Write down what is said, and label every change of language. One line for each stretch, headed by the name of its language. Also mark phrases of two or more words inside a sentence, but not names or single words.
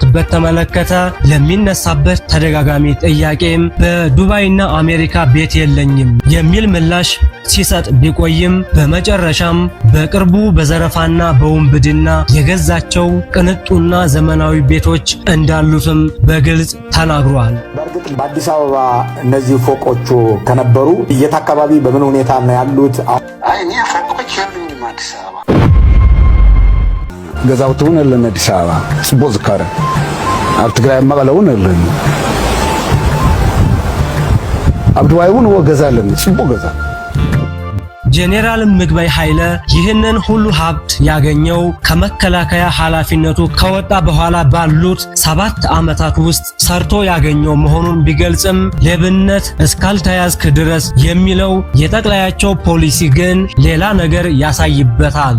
Amharic: በተመለከተ ለሚነሳበት ተደጋጋሚ ጥያቄም በዱባይና አሜሪካ ቤት የለኝም የሚል ምላሽ ሲሰጥ ቢቆይም በመጨረሻም በቅርቡ በዘረፋና በውንብድና የገዛቸው ቅንጡና ዘመናዊ ቤቶች እንዳሉትም በግልጽ ተናግሯል። በእርግጥ በአዲስ አበባ እነዚህ ፎቆቹ ከነበሩ የት አካባቢ በምን ሁኔታ ነው ያሉት? እኔ ፎቆች የሉኝም አዲስ አበባ።
Tigrinya: ገዛውቲ እውን የለን አዲስ አበባ ጽቡቅ ዝካረ ኣብ ትግራይ መቐለ እውን የለን ኣብ ዱባይ እውን ገዛ አለን ጽቡቅ ገዛ።
Amharic: ጄኔራል ምግበይ ኃይለ ይህንን ሁሉ ሀብት ያገኘው ከመከላከያ ኃላፊነቱ ከወጣ በኋላ ባሉት 7 ዓመታት ውስጥ ሰርቶ ያገኘው መሆኑን ቢገልጽም ሌብነት እስካልተያዝክ ድረስ የሚለው የጠቅላያቸው ፖሊሲ ግን ሌላ ነገር ያሳይበታል።